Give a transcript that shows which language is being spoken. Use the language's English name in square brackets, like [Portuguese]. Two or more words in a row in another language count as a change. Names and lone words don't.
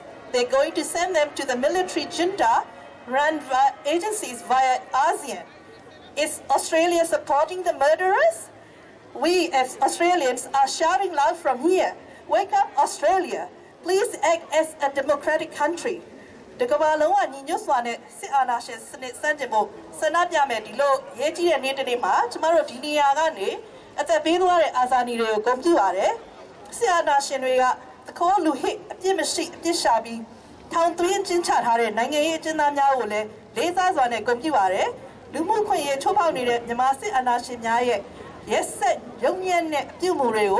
[English] They're going to send them to the military junta run by agencies via ASEAN. Is Australia supporting the murderers? We as Australians are shouting loud from here. Wake up, Australia. Please act as a democratic country. [Burmese] တကမ္ဘာလုံးကညီညွတ်စွာနဲ့စစ်အာဏာရှင်စနစ်စန့်ကျင်ဖို့ဆန္ဒပြမယ်ဒီလိုရေးကြီးတဲ့နေ့တစ်နေ့မှာကျမတို့ဒီနေရာကနေအသက်ပေးသွားတဲ့အာဇာနည်တွေကိုဂုဏ်ပြုပါတယ်စစ်အာဏာရှင်တွေကသခိုးလူဟစ်အပြစ်မရှိအပြစ်ရှာပြီး ထောင်သွင်းကျင်းချထားတဲ့နိုင်ငံရေးအကျဉ်းသားများကိုလည်းလေးစားစွာနဲ့ဂုဏ်ပြုပါတယ်လူမှုခွင့်ရေးချိုးဖောက်နေတဲ့မြန်မာစစ်အာဏာရှင်များရဲ့ရက်စက်ရုံညံ့တဲ့အပြုအမူတွေကို